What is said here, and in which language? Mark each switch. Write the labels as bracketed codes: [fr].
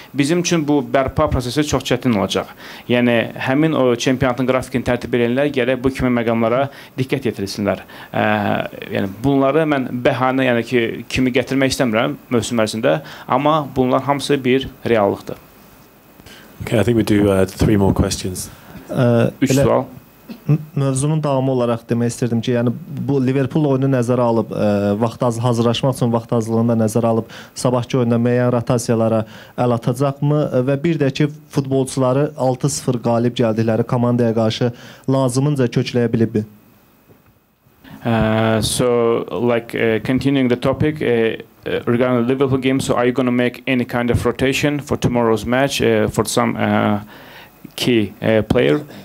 [az] Bizim üçün bu bərpa prosesi çox çətin olacaq. Yəni, həmin o çempionatın qrafikini tərtib edənlər gərək bu kimi məqamlara diqqət yetirilsinlər. Yəni, bunları mən bəhanə, yəni ki, kimi gətirmək istəmirəm mövsüm ərzində, amma bunlar hamısı bir reallıqdır. [en] Okay, I think we do 3 more questions. [az] 3 sual. Mövzunun davamı olaraq demək istirdim ki, yəni bu Liverpool oyunu nəzərə alıb, hazırlaşmaq üçün vaxt azlığını da nəzərə alıb, sabahki oyunda müəyyən rotasiyalara əl atacaqmı və bir də ki, futbolçuları 6-0 qalib gəldikləri komandaya qarşı lazımınca kökləyə bilibmi? [en] So, like, continuing the topic, regarding the Liverpool game, so are you going to make any kind of rotation for tomorrow's match for some key player?